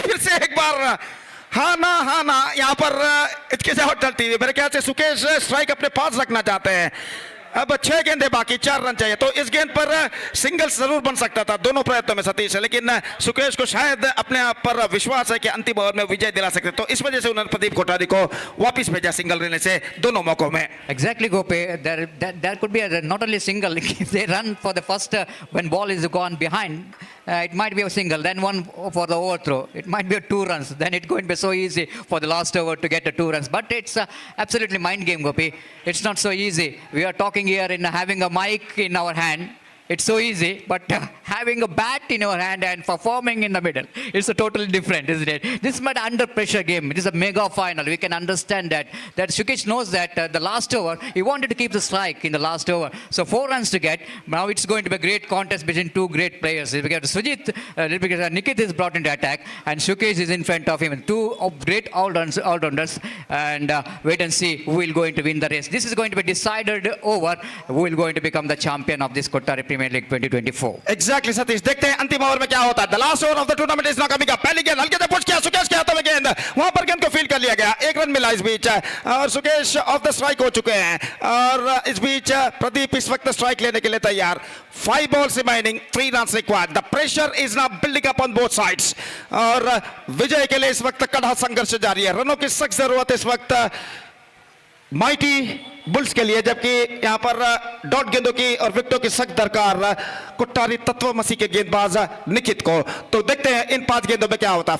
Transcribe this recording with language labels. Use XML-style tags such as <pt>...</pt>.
<hi>फिर से एक बार हाँ ना यहाँ पर हिचकिचाहट चलती हुई, मेरे ख्याल से सुकेश स्ट्राइक अपने पास रखना चाहते हैं। अब 6 गेंदें बाकी, 4 रन चाहिए तो इस गेंद पर सिंगल्स जरूर बन सकता था दोनों प्रयत्नों में सतीश, लेकिन सुकेश को शायद अपने आप पर विश्वास है कि अंतिम ओवर में विजय दिला सकते, तो इस वजह से उन्होंने प्रदीप कोठारी को वापस भेजा सिंगल लेने से दोनों मौकों में।</hi> <en>Exactly, Gope. There could be not only single. If they run for the first when ball is gone behind, it might be a single. Then one for the overthrow. It might be a 2 runs. Then it's going to be so easy for the last over to get a 2 runs. But it's absolutely mind game, Gopi. It's not so easy. We are talking here in having a mic in our hand. It's so easy, but having a bat in your hand and performing in the middle, it's a totally different, isn't it? This is an under pressure game. It is a mega final. We can understand that. That Shukesh knows that the last over, he wanted to keep the strike in the last over. So 4 runs to get. Now it's going to be a great contest between 2 great players. Because Sujit, because Nikit is brought into attack and Shukesh is in front of him. 2 great all-rounders, and wait and see who will going to win the race. This is going to be decided over who will going to become the champion of this Kottary Premier League 2024.</en> <hi>Exactly, Satish. देखते हैं अंतिम over में क्या होता है।</hi> <en>The last over of the tournament is now coming up.</en> <hi>पहली गेंद हल्के से पुश किया, सुकेश के हाथों में गेंद, वहां पर गेंद को फील्ड कर लिया गया। 1 रन मिला इस बीच और सुकेश ऑफ द स्ट्राइक हो चुके हैं। और इस बीच प्रदीप इस वक्त स्ट्राइक लेने के लिए तैयार।</hi> <en>5 balls remaining, 3 runs required. The pressure is now building up on both sides.</en> <hi>और विजय के लिए इस वक्त कड़ा संघर्ष जारी है। रनों की सख्त जरूरत इस वक्त माइटी बुल्स के लिए, जबकि यहां पर डॉट गेंदों की और विकेटों की सख्त दरकार कोट्टारी तत्वमसी के गेंदबाज निकित को। तो देखते हैं इन 5 गेंदों में क्या होता है।</hi>